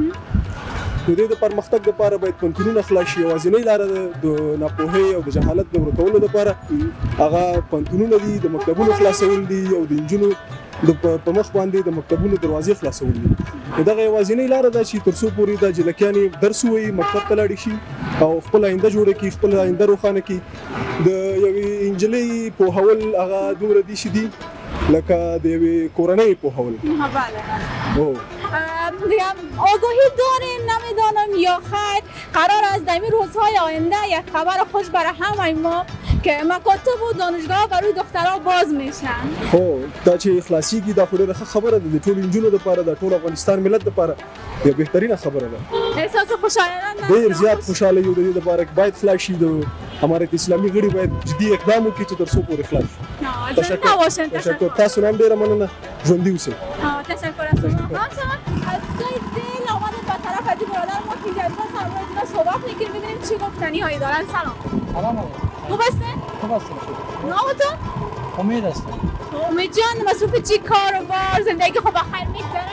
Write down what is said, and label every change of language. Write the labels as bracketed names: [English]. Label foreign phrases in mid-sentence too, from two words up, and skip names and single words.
[Pashto] د دې د پرمختګ لپاره باید پوهنتونونه خلاص شي. یوازینۍ لاره د ناپوهۍ او د جهالت د ورکولو لپاره هغه پوهنتونونه دي د مکتبونو خلاصول دي او د نجونو په مخ باندې د مکتبونو دروازې خلاصول دي. دغه یوازینۍ لاره ده چې تر څو پورې د جلکیانې درس ووایي مکتب ته لاړې شي او خپل آینده جوړه کړي خپل آینده روښانه کړي. د یوې نجلۍ پوهول هغه دومره دي چې دي لکه د یوې کورنۍ پوهول. [Persian] آگاهی دارین نمیدانم یا خیر قرار است در این روزهای آینده یک خبر خوش برای همه ما که مکاتب و دانشگاه برای دخترها باز میشن. [Pashto] خو دا چې اخلاصيږي دا ډېره ښه خبره ده د ټولو نجونو لپاره د ټول افغانستان ملت لپاره یو بهترینه خبره ده. [Persian] احساس خوشحالانه [Pashto] ډېر زیات خوشاله یو د دې لپاره باید خلاص شي. د امارت اسلامي غړي باید جدي اقدام وکړي چې تر څو پورې خلاص شي. تشکر. تاسو هم ډېره مننه. ژوندي اوسئ. [Persian] تشکر از شما. از دل آمد به طرف از برادر ما که جلسه سرمایه صحبت میکنیم ببینیم چی گفتنی هایی دارن. سلام. سلام علیکم. خوب هستین؟ خوب هستم. نامتون؟ امید هستم. امید جان مصروف چی کار و بار زندگی خوب بخیر میگذره؟